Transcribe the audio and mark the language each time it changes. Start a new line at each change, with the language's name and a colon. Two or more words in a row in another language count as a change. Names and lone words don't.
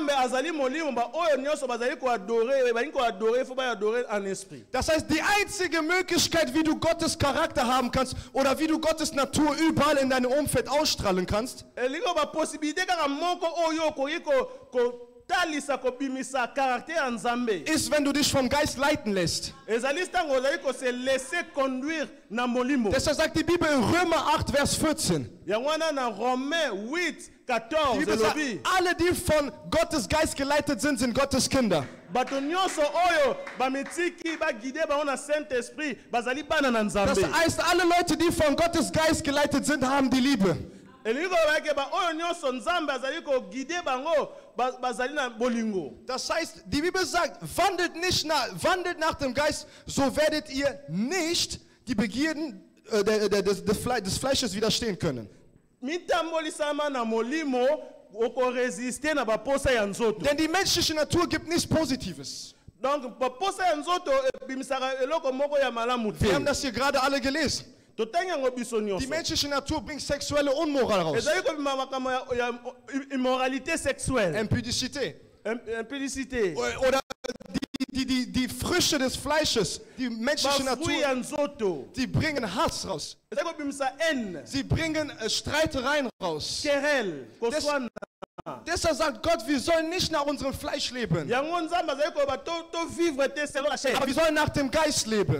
German: Das heißt, die einzige Möglichkeit, wie du Gottes Charakter haben kannst oder wie du Gottes Natur überall in deinem Umfeld ausstrahlen kannst, ist, wenn du dich vom Geist leiten lässt. Deshalb sagt die Bibel in Römer 8, Vers 14. Die Bibel sagt, alle, die von Gottes Geist geleitet sind, sind Gottes Kinder.
Lingala: bato nyonso oyo bamitiki bagide bango na Saint-Esprit bazali bana na
German: Das
Lingala: Nzambe.
German: heißt, alle Leute, die von Gottes Geist geleitet sind, haben die Liebe.
Lingala: Elingi koloba ba oyo nyonso Nzambe azali ko guide bango bazali na bolingo.
German: Das heißt, die Bibel sagt, wandelt nach dem Geist, so werdet ihr nicht die Begierden des Fleisches widerstehen können.
Lingala: Mitambolisama na molimo oko résister na baposa ya nzoto.
German: Denn die menschliche Natur gibt nichts Positives.
Lingala: Donc baposa ya nzoto bimisaka eloko moko ya malamu te.
German: Wir haben das hier gerade alle gelesen.
Lingala: Totanga ngo biso nyonso.
German: Die menschliche Natur bringt sexuelle Unmoral raus.
Lingala: Ezali ko bima makambo ya
French: immoralité sexuelle.
Lingala: Impudicité. Impudicité.
German: Oder die Früchte des Fleisches, die menschliche Natur, die bringen Hass raus. Sie bringen Streitereien raus. Deshalb sagt Gott, wir sollen nicht nach unserem Fleisch leben. Aber wir sollen nach dem Geist leben.